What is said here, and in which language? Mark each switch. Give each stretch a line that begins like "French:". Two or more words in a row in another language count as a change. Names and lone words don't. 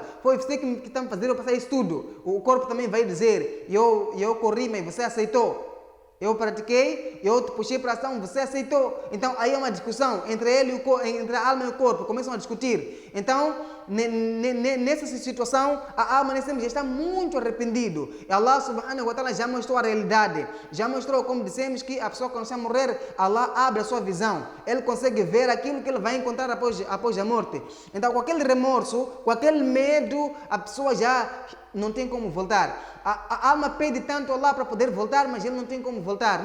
Portuguese: Foi você que está me fazendo eu passar isso tudo. O corpo também vai dizer, eu corri, mas você aceitou. Eu pratiquei, eu te puxei para a ação, você aceitou. Então aí é uma discussão entre entre a alma e o corpo, começam a discutir. Então, nessa situação, a alma nesse tempo já está muito arrependido. E Allah
Arabic: سبحانه وتعالى
Portuguese: já mostrou a realidade. Já mostrou, como dissemos, que a pessoa quando está a morrer, Allah abre a sua visão. Ele consegue ver aquilo que ele vai encontrar após a morte. Então, com aquele remorso, com aquele medo, a pessoa já não tem como voltar. A alma pede tanto a Allah para poder voltar, mas ele não tem como voltar.